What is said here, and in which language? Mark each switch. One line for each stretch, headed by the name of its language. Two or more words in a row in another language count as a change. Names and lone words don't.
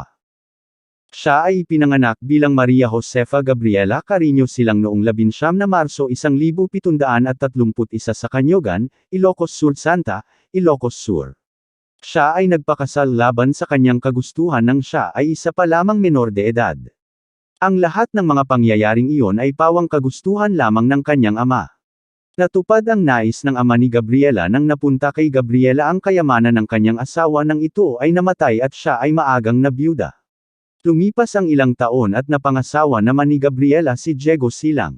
Filipino: Siya ay ipinanganak bilang Maria Josefa Gabriela Carino Silang noong 19 Marso 1731 sa Canyogan, Ilocos Sur Santa, Ilocos Sur. Siya ay nagpakasal laban sa kanyang kagustuhan nang siya ay isa pa lamang menor de edad. Ang lahat ng mga pangyayaring iyon ay pawang kagustuhan lamang ng kanyang ama. Natupad ang nais ng ama ni Gabriela nang napunta kay Gabriela ang kayamanan ng kanyang asawa nang ito ay namatay at siya ay maagang nabiyuda. Lumipas ang ilang taon at napangasawa naman ni Gabriela si Diego Silang.